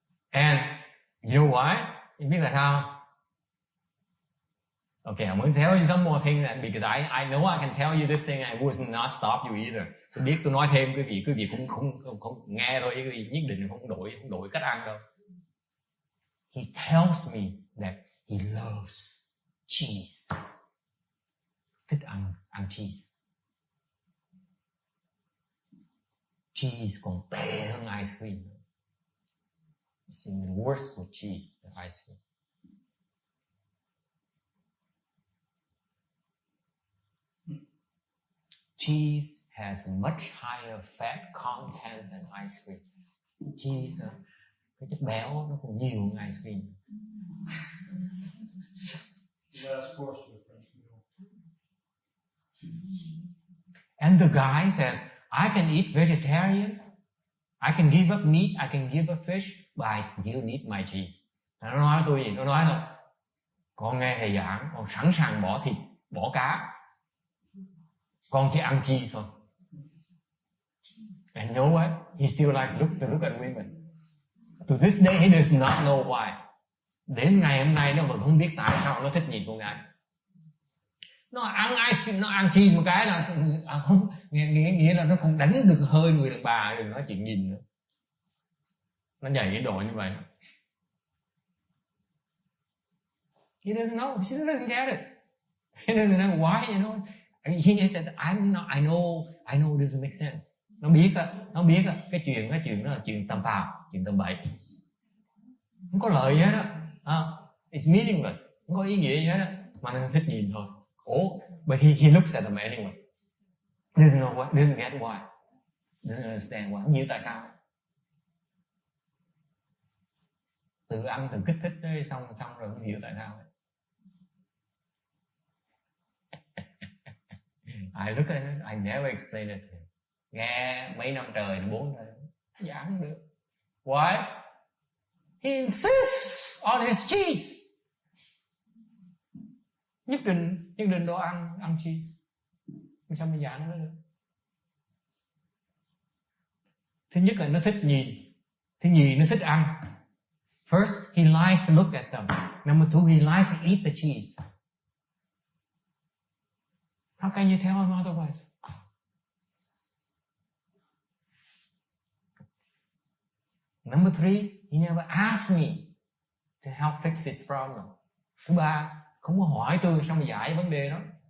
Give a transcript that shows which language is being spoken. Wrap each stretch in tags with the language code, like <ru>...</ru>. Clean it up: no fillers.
<en>And you know why? You</en> <vi>biết là sao?</vi> <en>Okay, I'm going to tell you some more things because I know I can tell you this thing and I would not stop you either.</en> <vi>Tôi biết tôi nói thêm quý vị không nghe thôi, quý vị nhất định không đổi cách ăn đâu.</vi> <en>He tells me that he loves cheese.</en> <vi>Thích ăn cheese. Cheese còn tệ hơn ice cream.</vi> <en>It's even worse with cheese than ice cream. Cheese has a much higher fat content than ice cream.</en> <vi>Cheese, cái chất béo nó còn nhiều hơn ice cream.</vi> <en>Last course of the French meal. And the guy says, I can eat vegetarian, I can give up meat, I can give up fish, but I still need my cheese.</en> <vi>Nó nói tôi gì? Nó nói là con nghe thầy giảng, con sẵn sàng bỏ thịt, bỏ cá, con chỉ ăn cheese thôi.</vi> <en>And you know what? He still likes to look at women. To this day, he does not know why.</en> <vi>Đến ngày hôm nay nó vẫn không biết tại sao nó thích nhìn con gái. Nó ăn ice cream, nó ăn cheese một cái là không, nghĩa là nó không đánh được hơi người đàn bà, đừng nói chuyện nhìn nữa. Nó dạy cái đồ như vậy.</vi> <en>He doesn't know. She doesn't get it. He doesn't know why, you know. I mean, he says, I know it doesn't make sense.</en> <vi>Nó biết cái chuyện đó là chuyện tầm phào, chuyện tầm bậy. Không có lợi gì hết á.</vi> <en>It's meaningless.</en> <vi>Không có ý nghĩa gì hết á. Mà nó thích nhìn thôi.</vi> <en>But he looks at them anyway. Doesn't get why. Doesn't understand why.</en> <vi>Không hiểu tại sao. Tự ăn, tự kích thích đấy, xong rồi không hiểu tại sao.</vi> <en>I look at it, I never explain it to him.</en> <vi>Nghe mấy năm trời, 4 đời, giảng không được.</vi> <en>Why? He insists on his cheese.</en> <vi>Nhất định đồ ăn cheese. Sao mà giảng nó được? Thứ nhất là nó thích nhìn. Thứ nhì nó thích ăn.</vi> <en>First, he likes to look at them. Number two, he likes to eat the cheese. How can you tell him otherwise? Number three, he never asked me to help fix this problem.</en> <vi>Thứ ba, không có hỏi tôi sao mà giải vấn đề đó.</vi>